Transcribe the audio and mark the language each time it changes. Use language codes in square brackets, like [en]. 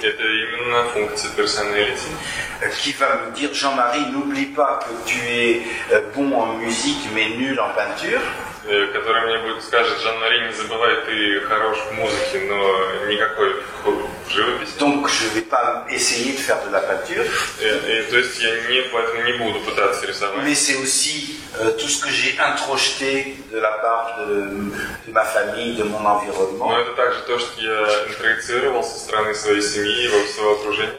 [ru] Это именно функция персоналити, [fr] qui va me dire, Jean-Marie, n'oublie pas que tu es bon en musique mais nul en peinture. [ru] которая мне будет скажет: Жан-Мари, не забывай, ты хорош в музыке, но никакой в живописи. [fr] Donc, je ne vais pas essayer de faire de la peinture. [ru] То есть я поэтому не буду пытаться рисовать. [fr] Mais c'est aussi tout ce que j'ai introjeté de la part de ma famille, de mon environnement. [ru] Но это также то, что я интроицировал со стороны своей семьи, своего окружения.